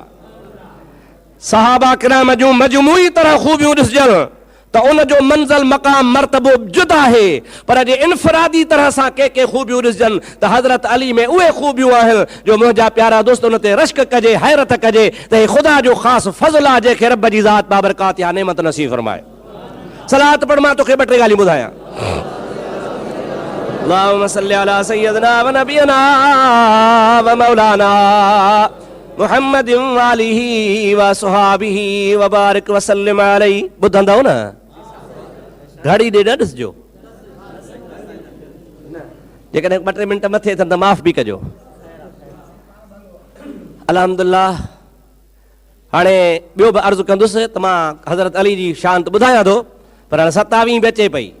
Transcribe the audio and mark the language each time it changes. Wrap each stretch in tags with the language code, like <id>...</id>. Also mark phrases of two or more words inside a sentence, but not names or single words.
<sd>सहाबा किराम जूं मजमूई तरह खूबियूं ॾिसजनि त उन जो मंज़िल मक़ाम मर्तबो जुदा आहे, पर जे इनफरादी तरह सां के खूबियूं ॾिसजनि त हज़रत अली में उहे खूबियूं आहिनि जो मुंहिंजा प्यारा दोस्त उन ते रश्क कजे, हैरत कजे त हे ख़ुदा जो ख़ासि फज़ल आहे जंहिंखे रब जी ज़ात बाबरकात या नेमत नसीब फरमाए। सलात पढ़, मां तोखे ॿ टे ॻाल्हियूं ॿुधायां।</sd> <ar>اللهم صل على سيدنا ونبينا ومولانا محمد وآله وصحبه وبارك وسلم عليه.</ar> <sd>ॿुधंदव न? घड़ी ॾे न ॾिसजो, जेकॾहिं 2-3 मिंट मथे थियनि त माफ़ बि कजो। अल्हम्दुलिल्लाह। हाणे ॿियो बि अर्ज़ु कंदुसि त मां हज़रत अली जी शान त ॿुधायां थो, पर हाणे 27 बि अचे पई।</sd>